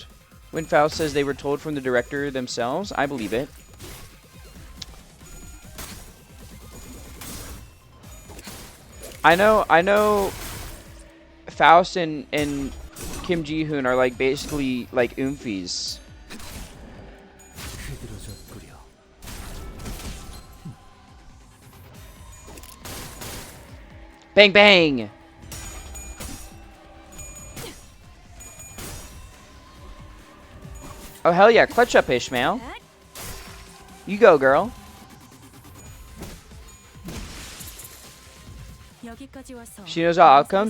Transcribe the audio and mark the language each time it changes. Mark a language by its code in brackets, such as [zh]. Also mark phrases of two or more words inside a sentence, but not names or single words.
[en] When Faust says they were told from the director themselves, I believe it. I know Faust and Kim Ji-hoon are like basically like oomfies. Bang bang! Oh hell yeah, clutch up Ishmael. You go, girl. She knows all outcomes?